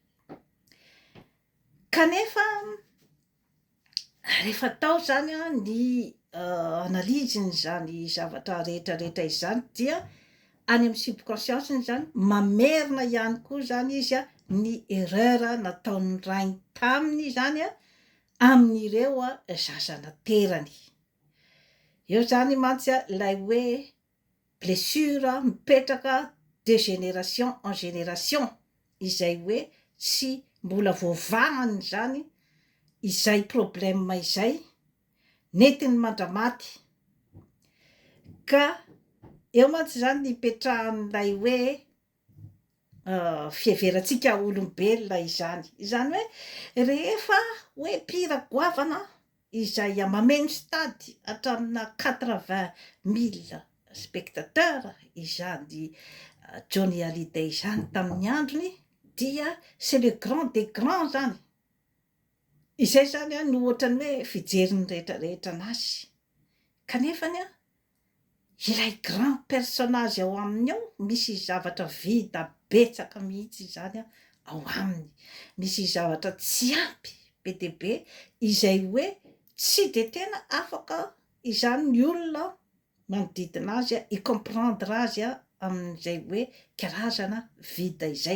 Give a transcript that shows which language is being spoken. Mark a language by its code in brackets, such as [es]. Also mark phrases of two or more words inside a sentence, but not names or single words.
[mg] Kanefa rehefa tao zany ny analyse zany zavatra rehetrarehetra izany dia any amin'ny subconscience zany mamerina ihany koa zany izy ny erreur nataon'ny rainy taminy zany amin'ireo zaza naterany. Eo zany mantsy ilay hoe blessure mipetraka [fr] de génération en génération, [mg] izay hoe tsy mbola voavahany zany izay problème izay netiny mandra-maty, ka eo mantsy zany nipetrahan'ilay hoe fiheverantsika olombelona izany. Izany hoe rehefa hoe mpihira goavana izay mameno stady hatramina 80,000 spectateurs izany Johnny Hallyday zany tamin'ny androny dia [fr] c'est le grand des grands [mg] zany, izay zany no ohatrany hoe fijeriny rehetrarehetra anazy. Kanefany ilay [fr] grand personnage [mg] ao aminy ao misy zavatra vita betsaka mihitsy zany ao aminy, misy zavatra tsy ampy be de be izay hoe tsy de tena afaka izany ny olona manodidina azy i-comprendre azy amin'izay hoe karazana vita izay.